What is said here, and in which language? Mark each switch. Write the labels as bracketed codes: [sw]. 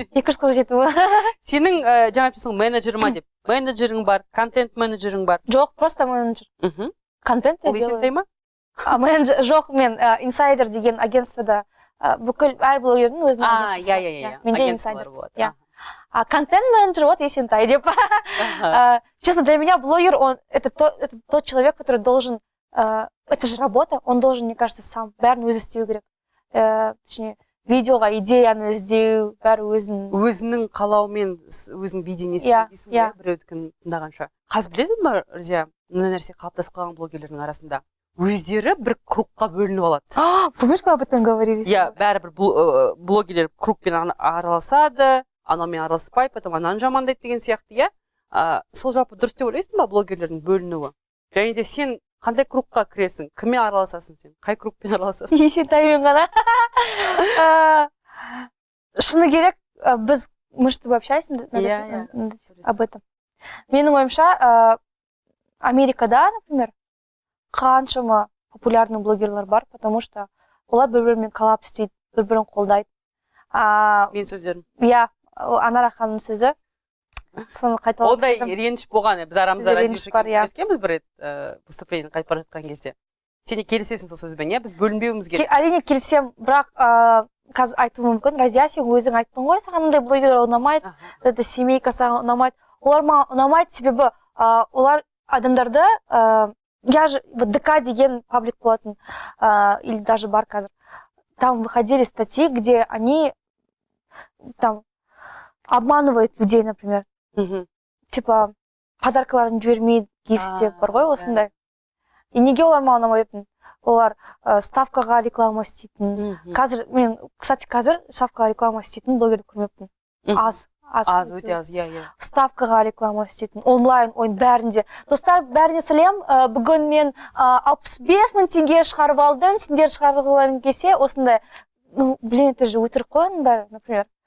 [kk] 247 мың. Сенің жаңа айтыпсың менеджер ма деп? Менеджерің бар, контент менеджерің бар. Жоқ, [ru] просто менеджер. Контент я делаю. [kk] Ол есентай ма? Менеджер, жоқ, мен инсайдер деген агентствода бүкіл әр блогердің өзінің агентствосы. Менде инсайдер. [ru] А контент менеджер вот Есентай [kk] деп. [ru] Честно, для меня блогер, это тот человек, который должен, это же работа, он должен, мне кажется, [kk] сам бәрін өзі істеу керек. [ru] Точнее, [kk] видеоға идеяны іздеу, бәрі өзінің қалауымен өзінің видениесін дейсің ғой, біреудікін тыңдағанша. Қазір білесің бе, Разия, мына нәрсе қалыптасып қалған блогерлердің арасында өздері бір кругқа бөлініп алады. [ru] Помнишь, мы об этом говорили? [kk] Иә, бәрібір блогерлер кругпен араласады, анаумен араласпай, [ru] потом [kk] ананы жамандайды деген сияқты, иә. Сол жалпы дұрыс деп ойлайсың ба блогерлердің бөлінуі? Және де сен қандай кругқа кіресің? Кіммен араласасың сен? Қай кругпен араласасың? Есентаймен ғана. Шыны керек, [ru] мы с тобой общаемся об этом. [kk] Менің ойымша, Америкада, например, қаншама популярный блогерлар бар, [ru] потому что [kk] олар бір-бірімен коллаб істейді, бір-бірін қолдайды. Мен сөздерім. Иә, Анара ханымның сөзі. Соны қайталап. Ондай реніш болған, біз арамызда сөйлескенбіз бір рет выступление қайтып бара жатқан кезде. Сен келісесің сол сөзбен, иә? Біз бөлінбеуіміз керек. Әрине келісем, бірақ қазір айтуым мүмкін. Разия, сен өзің айттың ғой, саған мындай блогерлер ұнамайды, [ru] это семейка [kk] саған ұнамайды. Олар маған ұнамайды, себебі олар адамдарды, [ru] я же в [kk] ДК деген паблик болатын, [ru] или даже [kk] бар қазір. [ru] Там выходили статьи, где они там обманывают людей, например. Типа, [kk] подаркаларын жібермейді, гифстеп бар ғой осындай. И неге олар маған ұнамайтын? Олар ставкаға реклама істейтін. Қазір, мен, кстати, қазір ставкаға реклама істейтін блогерді көрмеппін. Аз, өте аз, иә. Ставкаға реклама істейтін, онлайн, ойын бәрінде. Достар, бәріне сәлем, бүгін мен 65 мың теңге шығарып алдым, сендер шығарғыларың келсе, осындай, [ru] ну, блин, это же [kk] өтірік қой оның бәрі, например.